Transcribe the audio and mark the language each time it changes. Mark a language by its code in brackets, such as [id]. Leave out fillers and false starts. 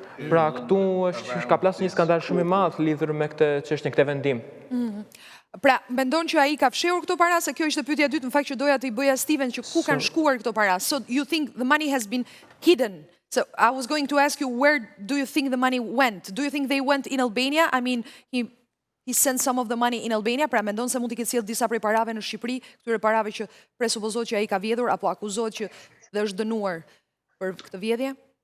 [sq] Pra këtu ka plasur një skandal shumë i madh lidhur me këtë çështje, këtë vendim. Pra, mendon që ai ka fshehur këto para, se kjo ishte pyetja e dytë, në fakt që doja të i bëja Steven, që ku kanë shkuar këto para? [en] So you think the money has been hidden? So I was going to ask you, where do you think the money went? Do you think they went in Albania? [sq] I mean, he sent some of the money in Albania, pra mendon se mund t'i ketë sjellë disa prej parave në Shqipëri, këtyre parave që presupozohet që ai ka vjedhur apo akuzohet që dhe është dënuar për këtë vjedhje?